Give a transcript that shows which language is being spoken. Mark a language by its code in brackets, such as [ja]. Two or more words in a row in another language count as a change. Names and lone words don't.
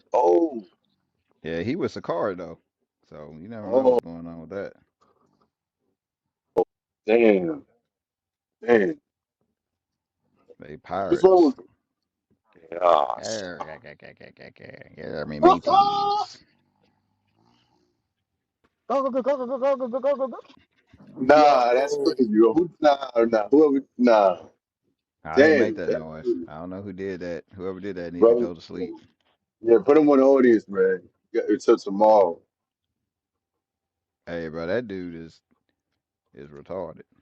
[en] yeah. He was Sakari though, so you never know Oh, what's going on with that. damn, damn. They What's wrong pirates. with gosh. Arr, yeah, me mateys. Go go go go go go go go go go go. Nah, that's Yo, crazy, bro. Whoever, nah. I didn't make Damn, that that's noise. crazy. I don't know who did that. Whoever did that need to Brother. go to sleep. Yeah, put him on the audience, man. Yeah, until tomorrow. Hey, bro, that dude is retarded.